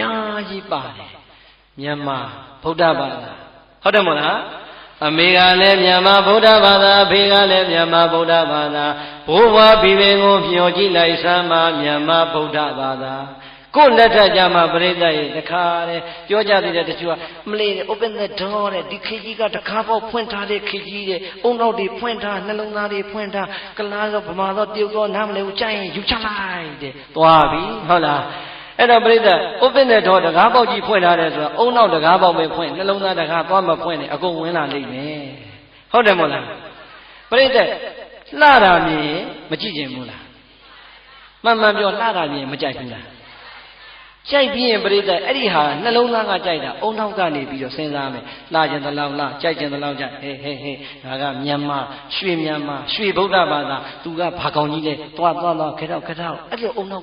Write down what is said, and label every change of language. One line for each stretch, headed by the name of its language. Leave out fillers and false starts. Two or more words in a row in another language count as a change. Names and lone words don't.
Burmese: များကြီးပါတယ်မြန်မာဗုဒ္ဓဘာသာဟုတ်တယ်မို့လားအမေကလည်းမြန်မာဗုဒ္ဓဘာသာအဖေကလည်းမြန်မာဗုဒ္ဓဘာသာ ဘိုးဘွားဘီပင်ကိုမျှော်ကြည့်လိုက်စမ်းပါမြန်မာဗုဒ္ဓဘာသာကိုယ်လက်ထက်ကြမှာပြိဿရေတခါတဲ့ပြောကြသေးတယ်တချို့ကမလေး
English: open the door
Burmese: တဲ့ဒီခေကြီးကတခါပေါက်ဖွင့်ထားတဲ့ခေကြီးတဲ့အုံနောက်တွေဖွင့်ထားနှလုံးသားတွေဖွင့်ထားကလားတော့ဗမာတော့တရုတ်တော့နားမလဲဘူးကြိုက်ရင်ယူချလိုက်တဲ့သွားပြီဟုတ်လားအဲ့တော့ပြိဿ
English: open the door
Burmese: တကားပေါက်ကြီးဖွင့်ထားတယ်ဆိုတာအုံနောက်တကားပေါက်ပဲဖွင့်နှလုံးသားတကားသွားမဖွင့်နဲ့အကုန်ဝင်လာလိမ့်မယ် ဟုတ်တယ်မို့လားပရိသတ်လှတာမြင်မကြည့်ကျင်ဘူးလားမှန်မှန်ပြောလှတာမြင်မကြိုက်ဘူးလားကြိုက်ပြီးရင်ပရိသတ်အဲ့ဒီဟာနှလုံးသားကကြိုက်တာအုံနောက်ကနေပြီးတော့စဉ်းစားမယ်လှကျင်သလောက်လှကြိုက်ကျင်သလောက်ကြိုက်ဟေးဒါကမြန်မာရွှေမြန်မာရွှေဗုဒ္ဓဘာသာသူကဘာကောင်းကြီးလဲသွားခဲတော့အဲ့လိုအုံနော